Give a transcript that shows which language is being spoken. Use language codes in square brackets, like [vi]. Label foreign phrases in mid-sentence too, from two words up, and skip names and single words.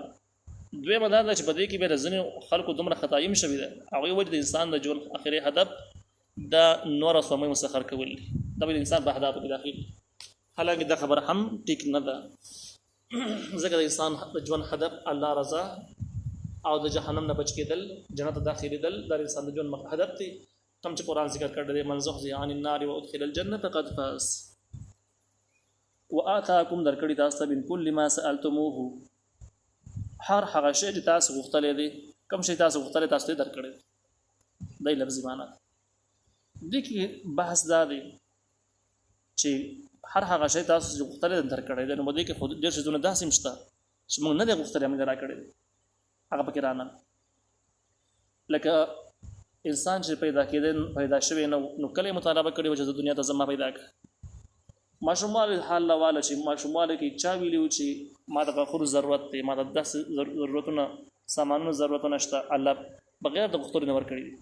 [ps] دویمه دا ده چې په دې کې بیا د ځینې خلکو دومره خطایي هم شوې ده، هغوی وایي د انسان د ژوند اخري هدف دا نور او سپوږمۍ مسخر کول دي، دا به د انسان په اهدافو کې داخل. حالانکه دا خبره هم ټیک نه ده، ځکه د انسان د ژوند هدف الله رضا او د جهنم نه بچ کېدل جنت ته داخلېدل دا انسان د ژوند هدف دی کوم چې قرآن ذکر کړی دی [ar] من زحزح عن النار وادخل الجنة فقد فاز [ps] وآتاكم درکړی تاسو ته [ar] من كل ما سألتموه [ps] هر هغه شی چې تاسو غوښتلی دی کوم شی تاسو غوښتلی تاسو ته درکړی دی لفظي معنا دې کې بحث دا دی چې هر هغه شی تاسو غوښتلی درکړی دی نو دې کې خود ډېر شیونه داسې مشته چې موږ نه دی غوښتلی موږ راکړی دی هغه پکې رانه لکه انسان چې پیدا شوی نو کله مطالبه کړي چې د دنیا ته زما پیدا کړ ماشومان حال والا چې ماشومان کې چا ویلو چې ما د غفور ضرورت دی ما د داس ضرورتونه سامانونو ضرورتونه شته الله بغیر د غوښتنې نه ورکړي